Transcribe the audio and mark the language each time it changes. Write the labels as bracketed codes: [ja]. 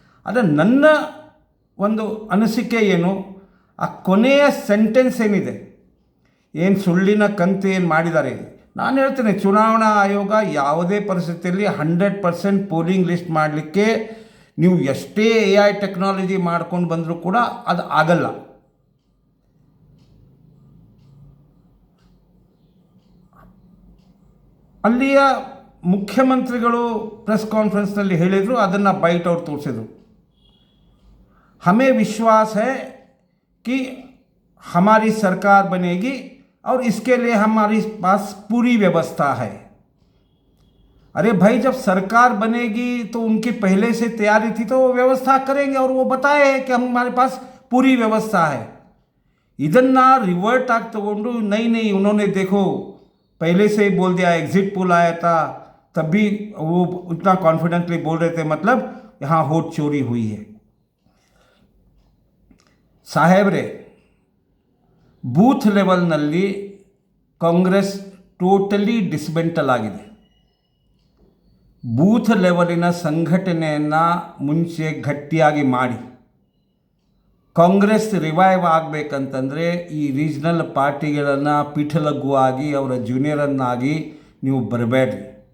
[kn] ಆದರೆ ನನ್ನ ಒಂದು ಅನಿಸಿಕೆ ಏನು, ಆ ಕೊನೆಯ ಸೆಂಟೆನ್ಸ್ ಏನಿದೆ, ಏನು ಸುಳ್ಳಿನ ಕಂತು ಏನು ಮಾಡಿದ್ದಾರೆ, ನಾನು ಹೇಳ್ತೇನೆ ಚುನಾವಣಾ ಆಯೋಗ ಯಾವುದೇ ಪರಿಸ್ಥಿತಿಯಲ್ಲಿ 100% ಪೋಲಿಂಗ್ ಲಿಸ್ಟ್ ಮಾಡಲಿಕ್ಕೆ ನೀವು ಎಷ್ಟೇ AI ಟೆಕ್ನಾಲಜಿ ಮಾಡ್ಕೊಂಡು ಬಂದರೂ ಕೂಡ ಅದು ಆಗಲ್ಲ. ಅಲ್ಲಿಯ ಮುಖ್ಯಮಂತ್ರಿಗಳು ಪ್ರೆಸ್ ಕಾನ್ಫರೆನ್ಸ್ನಲ್ಲಿ ಹೇಳಿದರು, ಅದನ್ನು ಬೈಟ್ ಔಟ್ ತೋರಿಸಿದರು. [hi] हमें विश्वास है कि हमारी सरकार बनेगी और इसके लिए हमारे पास पूरी व्यवस्था है. अरे भाई, जब सरकार बनेगी तो उनकी पहले से तैयारी थी, तो वो व्यवस्था करेंगे और वो बताए कि हमारे पास पूरी व्यवस्था है. [kn] ಇದನ್ನು ರಿವರ್ಟ್ ಆಗಿ तಗೊಂಡು [hi] नहीं उन्होंने देखो पहले से ही बोल दिया, एग्जिट पोल आया था तब भी वो इतना कॉन्फिडेंटली बोल रहे थे, मतलब यहाँ वोट चोरी हुई है. [kn] ಸಾಹೇಬ್ರೆ, ಬೂತ್ ಲೆವೆಲ್ನಲ್ಲಿ ಕಾಂಗ್ರೆಸ್ ಟೋಟಲಿ ಡಿಸ್ಮೆಂಟಲ್ ಆಗಿದೆ. ಬೂತ್ ಲೆವೆಲಿನ ಸಂಘಟನೆಯನ್ನು ಮುಂಚೆ ಗಟ್ಟಿಯಾಗಿ ಮಾಡಿ, ಕಾಂಗ್ರೆಸ್ ರಿವೈವ್ ಆಗಬೇಕಂತಂದರೆ ಈ ರೀಜ್ನಲ್ ಪಾರ್ಟಿಗಳನ್ನು ಪಿಠಲಘುವಾಗಿ ಅವರ ಜೂನಿಯರನ್ನಾಗಿ ನೀವು ಬರಬೇಡ್ರಿ.